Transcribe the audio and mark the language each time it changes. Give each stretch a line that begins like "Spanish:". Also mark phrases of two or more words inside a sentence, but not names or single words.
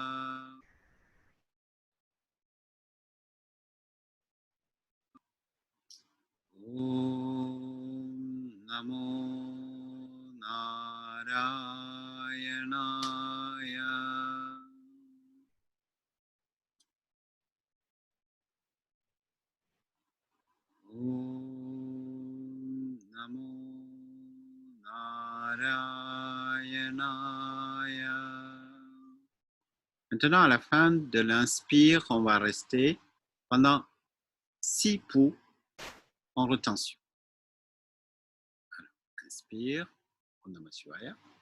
Sanskrit: ॐ नमो नारायणाय. ॐ नमो नारायणाय.
French: Maintenant, à la fin de l'inspire, on va rester pendant 6 pouls en retention. Alors, inspire,
Sanskrit: ॐ नमः शिवाय.